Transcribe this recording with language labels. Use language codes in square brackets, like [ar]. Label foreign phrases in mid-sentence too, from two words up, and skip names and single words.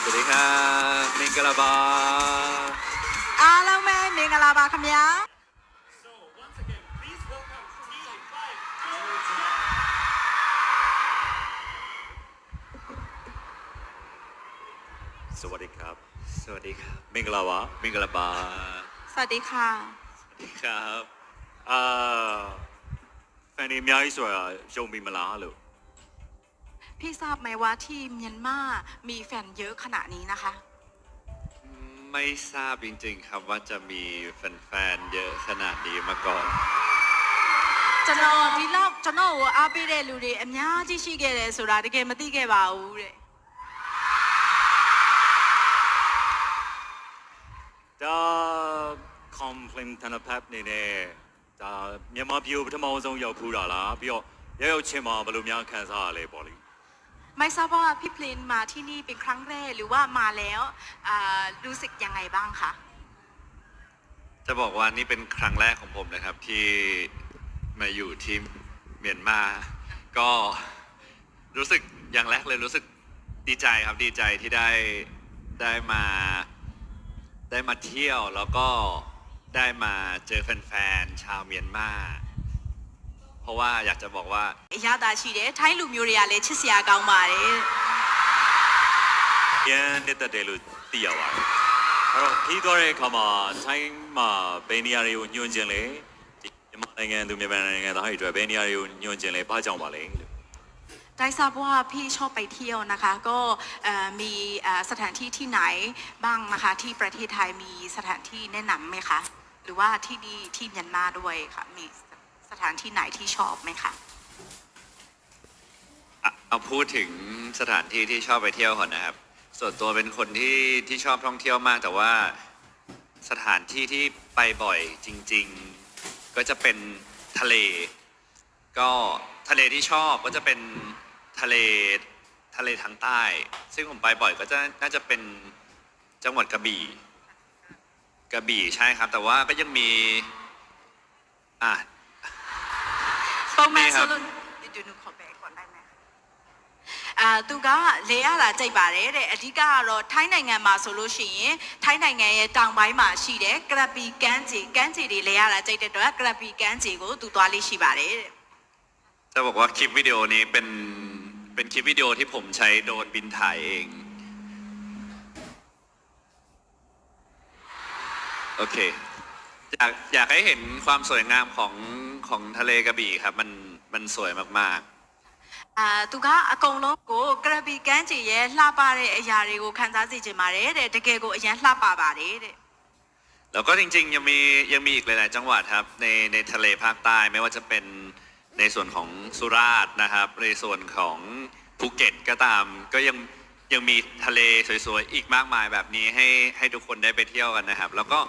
[th] ครับมิงกะลาบา [my] အားလုံးပဲမင်္ဂလာပါခင်ဗျာ [en] So once again, please welcome T5 [th] สวัสดีครับสวัสดีครับมิงกะลาบามิงกะลาบา စวัสดีค่ะ ครับแฟนนี่ [my] အများကြီးဆိုတာယုံပြီမလားလို့ [th] พี่ทราบไหมว่าที่เมียนมามีแฟนเยอะขนาดนี้นะคะ ไม่ทราบจริงๆครับว่าจะมีแฟนๆเยอะขนาดนี้มาก่อน [my] ကျွန်တော်ဒီလောက်ကျွန်တော်ကိုအားပေးတဲ့လူတွေအများကြီးရှိခဲ့တယ်ဆိုတာတကယ်မသိခဲ့ပါဘူးတဲ့ ဒါคอมเพลนธนพัฒน์နေနဲ့ဒါမြန်မာပြည်ကိုပထမဆုံးရောက်ဖူးတာလားပြီးတော့ရောက်ချင်းမှာဘယ်လိုများခံစားရလဲပေါ့လေ [th] ไม่ทราบว่าพี่เพลนมาที่นี่เป็นครั้งแรกหรือว่ามาแล้วรู้สึกยังไงบ้างคะ จะบอกว่านี่เป็นครั้งแรกของผมนะครับที่มาอยู่ที่เมียนมาก็รู้สึกอย่างแรกเลยรู้สึกดีใจครับดีใจที่ได้มาเที่ยวแล้วก็ได้มาเจอแฟนๆชาวเมียนมาเพราะว่าอยากจะบอกว่า [my] အရသာရှိတယ်ထိုင်းလူမျိုးတွေကလည်းချစ်စရာကောင်းပါတယ် ပြန်နှစ်သက်တယ်လို့သိရပါတယ်အဲ့တော့ခီးသွားတဲ့အခါမှာထိုင်းမှာဘယ်နေရာတွေကိုညွှန်ကျင်လဲဒီမြန်မာနိုင်ငံသူမြန်မာနိုင်ငံသားတွေအတွက်ဘယ်နေရာတွေကိုညွှန်ကျင်လဲဘာကြောင့်ပါလဲလို့ [th] ได้ทราบว่าพี่ชอบไปเที่ยวนะคะก็มีสถานที่ที่ไหนบ้างนะคะที่ประเทศไทยมีสถานที่แนะนำไหมคะหรือว่าที่นี่ที่เมียนมาด้วยค่ะมีสถานที่ไหนที่ชอบไหมคะ เอาพูดถึงสถานที่ที่ชอบไปเที่ยวก่อนนะครับส่วนตัวเป็นคนที่ชอบท่องเที่ยวมากแต่ว่าสถานที่ที่ไปบ่อยจริงๆก็จะเป็นทะเลก็ทะเลที่ชอบก็จะเป็นทะเลทางใต้ซึ่งผมไปบ่อยก็จะน่าจะเป็นจังหวัดกระบี่ใช่ครับแต่ว่าก็ยังมี [my] ပုံမှန်ဆိုလို့ဒီနုခေါ်ပဲ [th] ก่อนได้ไหม [my] သူကလေရတာကြိတ်ပါတယ်တဲ့အဓိကကတော့ထိုင်းနိုင်ငံမှာဆိုလို့ရှိရင်ထိုင်းနိုင်ငံရဲ့တောင်ပိုင်းမှာရှိတဲ့ကရပီကမ်းခြေတွေလေရတာကြိတ်တဲ့အတွက်ကရပီကမ်းခြေကိုသူသွားလေးရှိပါတယ်တဲ့ [th] จะบอกว่าคลิปวิดีโอนี้เป็นคลิปวิดีโอที่ผมใช้โดรนบินถ่ายเองโอเคอยากให้เห็นความสวยงามของทะเลกระบี่ครับมันสวยมาก [my] သူကအကုန်လုံးကိုကရပီကမ်းခြေရဲ့လှပတဲ့အရာတွေကိုခံစားစေချင်ပါတယ်တဲ့တကယ်ကိုအရင်လှပပါတယ်တဲ့ [th] ๆแล้วก็จริงๆยังมีอีกหลายๆจังหวัดครับในทะเลภาคใต้ไม่ว่าจะเป็นในส่วนของสุราษฎร์นะครับในส่วนของภูเก็ตก็ตามก็ยังมีทะเลสวยๆอีกมากมายแบบนี้ให้ทุกคนได้ไปเที่ยวกันนะครับแล้ว